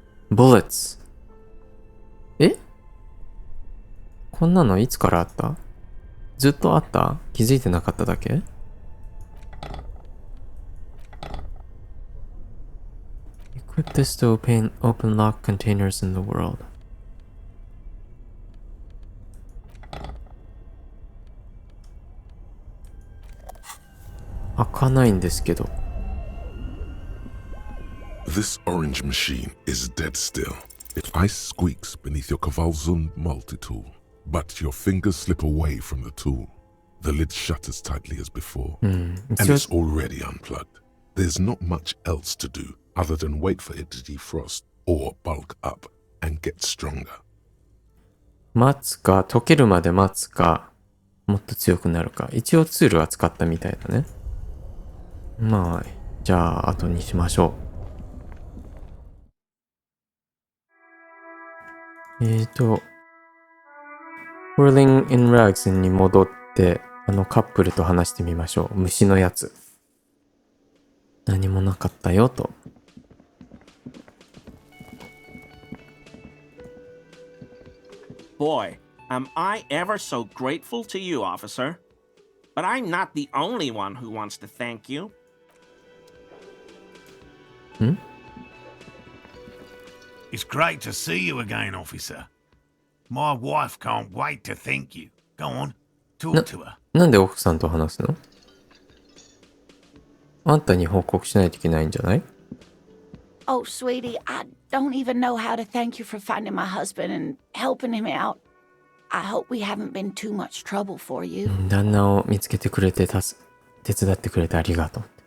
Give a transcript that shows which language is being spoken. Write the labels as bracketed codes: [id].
[en] bullets。 [ja] こんなのいつからあった？ずっとあった？気づいてなかっただけ？ [en] Equip this to open lock containers in the world. [ja] 開かないんですけど。 [en] This orange machine is dead still. Ice squeaks beneath your Kavalzund multi-tool, but your fingers slip away from the tool. The lid shutters tightly as before, and it's already unplugged. There's not much else to do other than wait for it to defrost or bulk up and get stronger. [ja] 待つか、溶けるまで待つか、もっと強くなるか。一応ツールは使ったみたいだね。まあ、じゃあ、後にしましょう。 Whirling in Rags に戻って、カップルと話してみましょう。虫のやつ。何もなかったよと。 [en] Boy, am I ever so grateful to you, officer. But I'm not the only one who wants to thank you. It's great to see you again, officer. My wife can't wait to thank you. Go on, talk to her. [ja] なんで奥さんと話すの？あんたに報告しないといけないんじゃない？ [en] Oh, sweetie, I don't even know how to thank you for finding my husband and helping him out. I hope we haven't been too much trouble for you. [ja] 旦那を見つけてくれて手伝ってくれてありがとう。